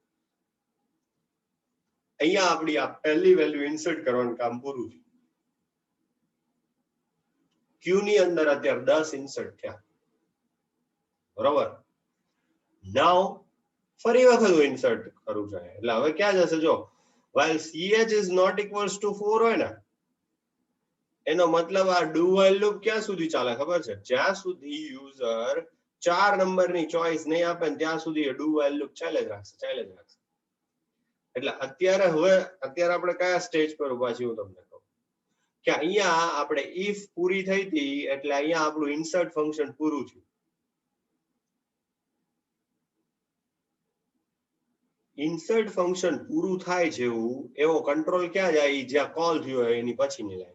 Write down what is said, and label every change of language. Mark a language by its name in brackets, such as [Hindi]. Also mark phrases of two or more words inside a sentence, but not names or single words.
[Gujarati] અહીંયા આપણી આ પહેલી વેલ્યુ ઇન્સર્ટ કરવાનું કામ પૂરું થયું. Q ની અંદર અત્યારે 10 ઇન્સર્ટ થયા. બરોબર? નાઉ ફરી વખત હું ઇન્સર્ટ કરું છું એટલે હવે ક્યાં જશે જો [English] while ch is not equals to 4 [Gujarati] હોય ને એનો મતલબ આ [English] do while loop [Gujarati] ક્યાં સુધી ચાલે ખબર છે જ્યાં સુધી યુઝર 4 નંબરની ચોઈસ નહીં આપે ને ત્યાં સુધી [English] do while loop [Gujarati] ચાલે જ રાખશે એટલે અત્યારે આપણે કયા સ્ટેજ પર ઉભા છીએ હું તમને કહું કે અહીંયા આપણે if પૂરી થઈ હતી એટલે અહીંયા આપણું ઇન્સર્ટ ફંક્શન પૂરું થયું. ઇન્સર્ટ ફંક્શન પૂરું થાય જેવું એવો કંટ્રોલ ક્યાં જાય જ્યાં કોલ થયો હોય એની પછીની લાઈન.